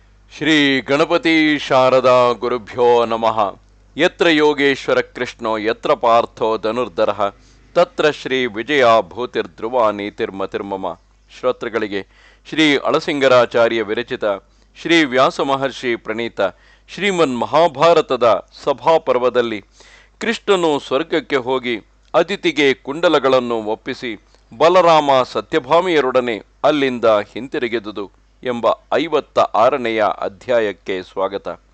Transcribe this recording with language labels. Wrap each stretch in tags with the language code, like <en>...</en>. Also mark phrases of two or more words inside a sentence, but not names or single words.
<sa>ಶ್ರೀ ಗಣಪತಿ ಶಾರದಾ ಗುರುಭ್ಯೋ ನಮಃ. ಯತ್ರ ಯೋಗೇಶ್ವರ ಕೃಷ್ಣೋ ಯತ್ರ ಪಾರ್ಥೋ ಧನುರ್ಧರಃ ತತ್ರ ಶ್ರೀ ವಿಜಯ ಭೂತಿರ್ಧ್ರುವ ನೀತಿರ್ಮತಿರ್ಮಮ.</sa> <kn>ಶ್ರೋತೃಗಳಿಗೆ ಶ್ರೀ ಅಳಸಿಂಗರಾಚಾರ್ಯ ವಿರಚಿತ ಶ್ರೀ ವ್ಯಾಸ ಮಹರ್ಷಿ ಪ್ರಣೀತ ಶ್ರೀಮನ್ ಮಹಾಭಾರತದ ಸಭಾಪರ್ವದಲ್ಲಿ ಕೃಷ್ಣನು ಸ್ವರ್ಗಕ್ಕೆ ಹೋಗಿ ಅದಿತಿಗೆ ಕುಂಡಲಗಳನ್ನು ಒಪ್ಪಿಸಿ ಬಲರಾಮ ಸತ್ಯಭಾಮಿಯರೊಡನೆ ಅಲ್ಲಿಂದ ಹಿಂತಿರುಗಿದುದು ಎಂಬ 56ನೆಯ ಅಧ್ಯಾಯಕ್ಕೆ ಸ್ವಾಗತ.</kn>